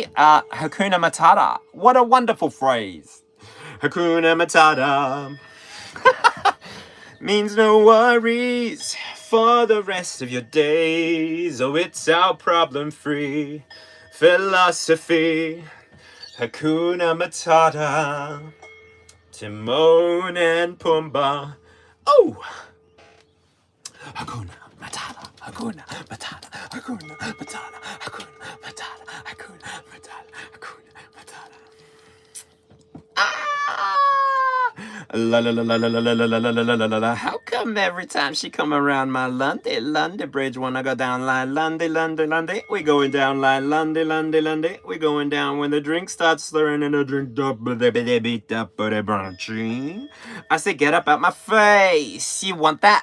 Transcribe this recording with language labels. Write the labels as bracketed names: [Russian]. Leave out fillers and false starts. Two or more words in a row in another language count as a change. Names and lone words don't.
[Swahili] Hakuna Matata. [English] What a wonderful phrase. [Swahili] Hakuna Matata. [English] Means no worries for the rest of your days. Oh, it's our problem-free philosophy. [Swahili] Hakuna Matata. Timon and Pumbaa. Oh! Hakuna Matata. Hakuna Matata. Hakuna Matata. Hakuna Matata. Hakuna Matata. Hakuna Matata. Ah! La la la la la la la la la la la la la. [English] How come? come every time she come around my London bridge when I go down like London? We going down like London? We going down when the drink starts slurring and the drink up. I say, get up out my face. You want that?